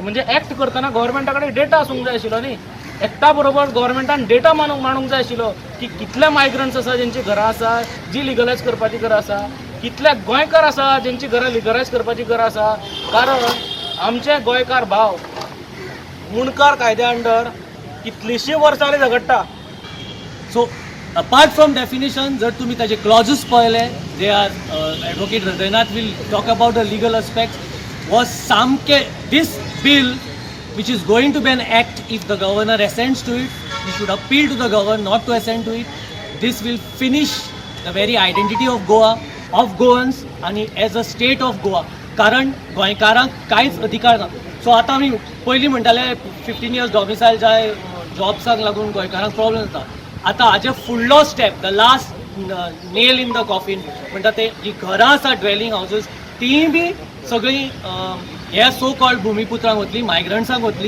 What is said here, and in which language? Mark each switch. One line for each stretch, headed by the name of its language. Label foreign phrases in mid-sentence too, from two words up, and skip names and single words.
Konkani: म्हणजे एक्ट करतना गव्हर्मेंटा कडेन डेटा आसूंक जाय आशिल्लो न्ही. एक्टा बरोबर गव्हर्मेंटान डेटा मांडूंक जाय आशिल्लो की कितले मायग्रंट्स आसा जेंची घरां आसा जी लिगलायज करपाची घरां आसा, कितले गोंयकार आसा जेंची घरां लिगलायज करपाची घरां आसा. कारण आमचे गोंयकार भाव मुणकार कायद्या अंडर कितलींशीं वर्सां जालीं झगडटा.
English: so apart from definition,
Konkani: जर तुम्ही ताचे क्लॉजेस पळयले,
English: they are advocate Hridaynath will talk about the legal aspects. वॉज सामके this bill which is going to be an act if the governor assents to it. We should appeal to the governor not to assent to it. This will finish the very identity of Goa, of Goans, आणि as a state of Goa.
Konkani: कारण गोंयकारांक कांयच अधिकार ना. सो आतां आमी पयलीं म्हणटाले 15 years डॉमिसायल जाय, जॉब्सांक लागून गोंयकारांक प्रॉब्लेम जाता. आतां हाजे फुडलो स्टेप,
English: the last nail in the coffin
Konkani: म्हणटा ते जी घरां आसा
English: dwelling houses,
Konkani: तीय बी सगळीं ह्या
English: so called
Konkani: भुमिपुत्रांक वतली, मायग्रंट्सांक वतली.